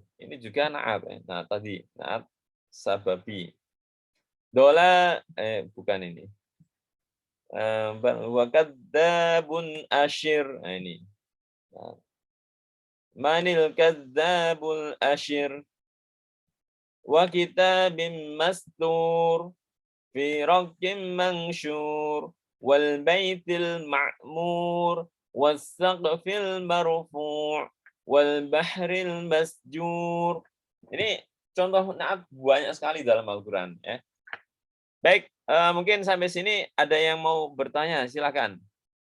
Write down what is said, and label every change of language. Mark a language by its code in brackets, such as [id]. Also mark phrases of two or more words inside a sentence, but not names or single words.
[id] Ini juga naat ya. Nah, tadi [ar] نعت سببي. [id] Dola bukan ini. [ar] وكذاب أشر. [id] Nah, ini. [ar] من الكذاب الأشر. وكتاب مسطور في رق منشور والبيت المعمور والسقف المرفوع والبحر المسجور. [id] Ini contoh naat banyak sekali dalam Al-Qur'an ya. Baik, mungkin sampai sini ada yang mau bertanya, silakan.